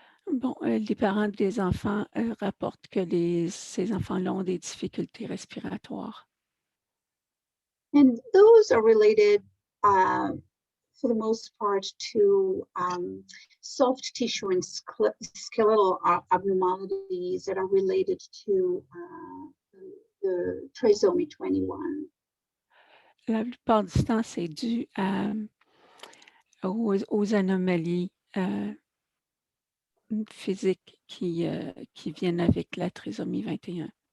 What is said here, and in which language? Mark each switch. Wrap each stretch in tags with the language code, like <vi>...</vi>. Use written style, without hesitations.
<fr>Bon, les parents des enfants rapportent que ces enfants-là ont des difficultés respiratoires.</fr> <en>And those are related, for the most part, to soft tissue and skeletal abnormalities that are related to the trisomy 21.</en> <fr>La plupart du temps, c'est dû aux anomalies physiques qui viennent avec la trisomie 21.</fr>